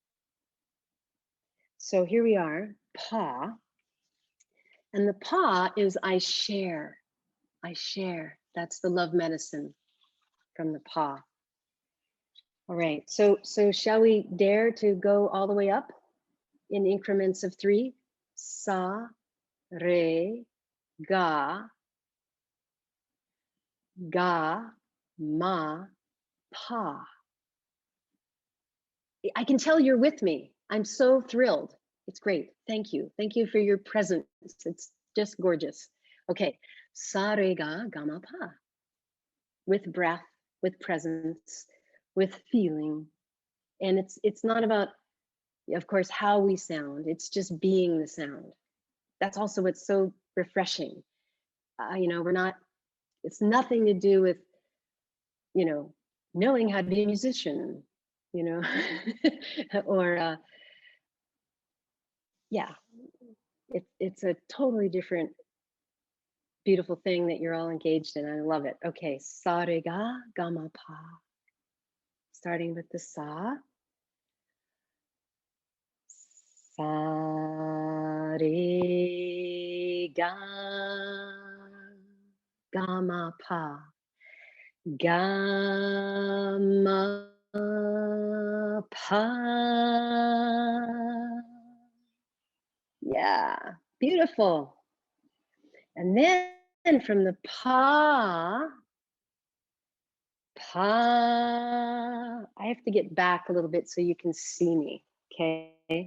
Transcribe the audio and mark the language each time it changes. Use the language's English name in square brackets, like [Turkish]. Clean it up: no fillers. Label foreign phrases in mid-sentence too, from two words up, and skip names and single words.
[English] So here we are, pa. And the pa is I share. I share. That's the love medicine from the pa. All right, so shall we dare to go all the way up in increments of 3? Sa, re, ga, ga, ma, pa. I can tell you're with me. I'm so thrilled. It's great. Thank you. Thank you for your presence. It's just gorgeous. Okay, sa, re, ga, ga, ma, pa. With breath, with presence, with feeling. And it's not about, of course, how we sound. It's just being the sound. That's also what's so refreshing. You know, it's nothing to do with, you know, knowing how to be a musician, you know, or yeah, it's a totally different, beautiful thing that you're all engaged in. I love it. Okay, sa re ga ga ma pa. Starting with the sa. Sa re ga ga ma pa. Ga ma pa. Yeah, beautiful. And then from the pa, I have to get back a little bit so you can see me, okay?